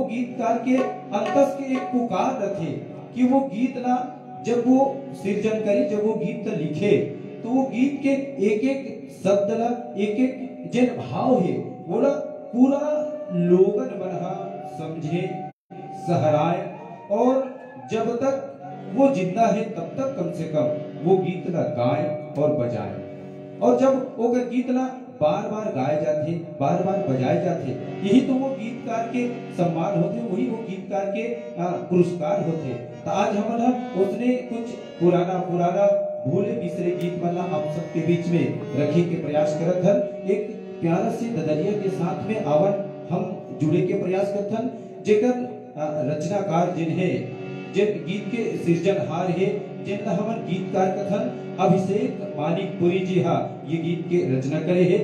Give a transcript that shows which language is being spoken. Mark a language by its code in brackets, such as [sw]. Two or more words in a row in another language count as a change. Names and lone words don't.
[hne] गीतकार के अंतस के एक पुकार रखे कि वो गीत ना जब वो सृजन करे, जब वो गीत लिखे, तो वो गीत के एक एक शब्द ला, एक एक जिन भाव है वो ला पूरा लोगन बना समझे, सहराए, और जब तक वो जिंदा है तब तक कम से कम वो गीत ला गाए और बजाए। और जब वो गीत ला बार बार गाए जाते, बार बार बजाए जाते, यही तो वो गीतकार के सम्मान होते, वही वो गीतकार के पुरस्कार होते। तो आज हम उसने कुछ पुराना भूले बिसरे गीत वाला आप सबके बीच में रखे के प्रयास करत हन। एक प्यारा से ददरिया के साथ में आवन हम जुड़े के प्रयास करत हन, जेकर रचनाकार जिन गीत के सृजनहार है, जिनका हमन गीतकार कथन अभिषेक मानिकपुरी जी ये गीत के रचना करे है।